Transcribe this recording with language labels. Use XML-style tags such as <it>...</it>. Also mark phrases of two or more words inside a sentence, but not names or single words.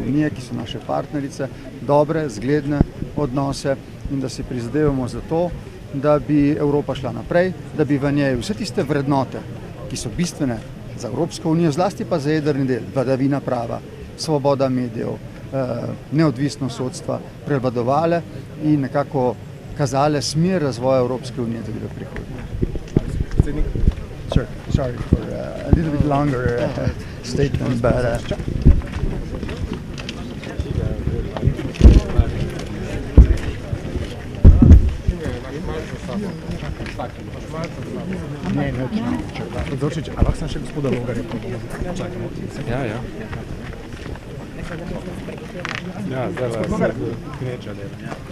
<sl>unije, ki so naše partnerice, dobre, zgledne odnose in da se prizadevamo za to, da bi Evropa šla naprej, da bi v njej vse tiste vrednote, ki so bistvene za Evropsko unijo, zlasti pa za jedrni del, vladavina prava, svoboda medijev, neodvisnost sodstva prevladovale in nekako kazale smer razvoja Evropske unije tudi v prihodnje.</sl> <en>Sure, sorry for a little bit longer statement, but</en> <sl>Odzorčič, a lahko sem še gospoda Logarja čakamo? Ja. Ja, zdaj gneča dela.</sl>